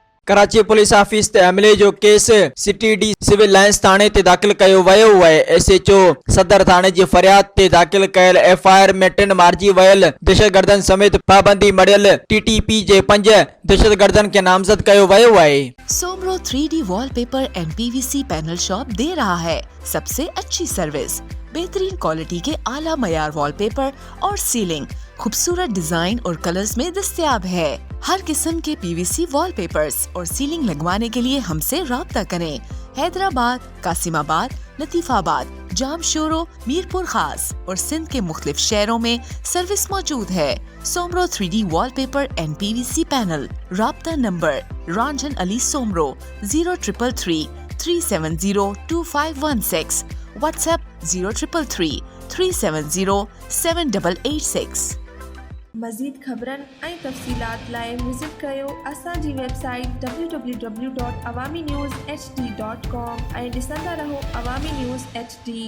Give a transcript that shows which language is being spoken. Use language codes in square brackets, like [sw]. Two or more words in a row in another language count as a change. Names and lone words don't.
[sd] कराची पुलिस ऑफिस ते हमले जो केस सिटी डी सिविल लाइन्स थाने ते दाख़िल कयो वियो आहे। SHO सदर थाने जी फरियाद ते दाख़िल कयल FIR में 3 मार्ची वयल दहशतगर्दन समेत पाबंदी मड़ियल TTP जे 5 दहशतगर्दन के नामजद कयो वियो आहे। [ur] सोमरो 3D [en] wallpaper and PVC panel shop [ur] دے رہا ہے سب سے اچھی سروس، بہترین کوالٹی کے اعلیٰ معیار وال پیپر اور سیلنگ خوبصورت ڈیزائن اور کلرز میں دستیاب ہے. ہر قسم کے PVC وال پیپرز اور سیلنگ لگوانے کے لیے ہم سے رابطہ کریں. حیدرآباد، قاسم آباد، لطیف آباد، جامشورو، میرپور خاص اور سندھ کے مختلف شہروں میں سروس موجود ہے. सोमरो 3D [en] wallpaper and PVC panel. [ur] رابطہ نمبر رنجن علی سومرو 0333 370 2516. WhatsApp 0333 370 7886। [sd] मज़ीद ख़बरन ऐं तफ़सीलात लाइ विज़िट कयो असांजी वेबसाइट www.awamiNewsHD.com ऐं ॾिसंदा रहो अवामी न्यूज़ HD।